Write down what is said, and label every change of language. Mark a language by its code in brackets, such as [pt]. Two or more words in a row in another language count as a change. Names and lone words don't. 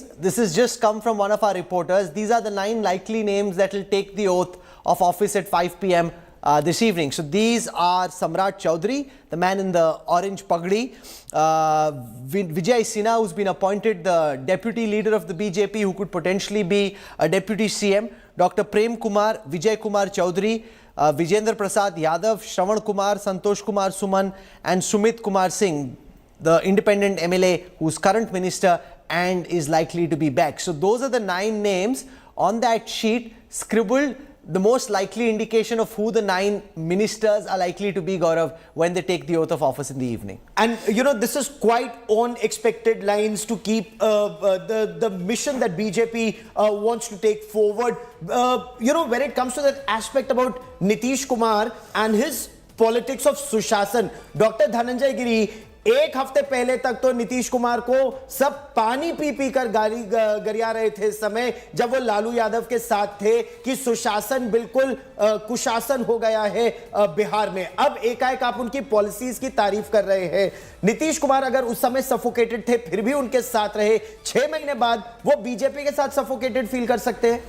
[en] This has just come from one of our reporters. These are the 9 likely names that will take the oath of office at 5 p.m. this evening. So these are Samrat Chaudhary, the man in the orange pagdi, Vijay Sinha, who's been appointed the deputy leader of the BJP, who could potentially be a deputy CM, Dr. Prem Kumar, Vijay Kumar Chaudhary, Vijender Prasad Yadav, Shravan Kumar, Santosh Kumar Suman, and Sumit Kumar Singh, the independent MLA who's current minister and is likely to be back. So those are the 9 names on that sheet, scribbled, the most likely indication of who the 9 ministers are likely to be, Gaurav, when they take the oath of office in the evening. And this is quite on expected lines to keep the mission that BJP wants to take forward. When it comes to that aspect about Nitish Kumar and his politics of Sushasan, Dr. [hi] Dhananjay Giri, एक हफ्ते पहले तक तो नीतीश कुमार को सब पानी पी पी कर गरिया रहे थे इस समय जब वो लालू यादव के साथ थे कि सुशासन बिल्कुल कुशासन हो गया है बिहार में। अब एकाएक आप उनकी पॉलिसीज की तारीफ कर रहे हैं। नीतीश कुमार अगर उस समय सफोकेटेड थे फिर भी उनके साथ रहे, 6 महीने बाद वो बीजेपी के साथ सफोकेटेड फील कर सकते हैं?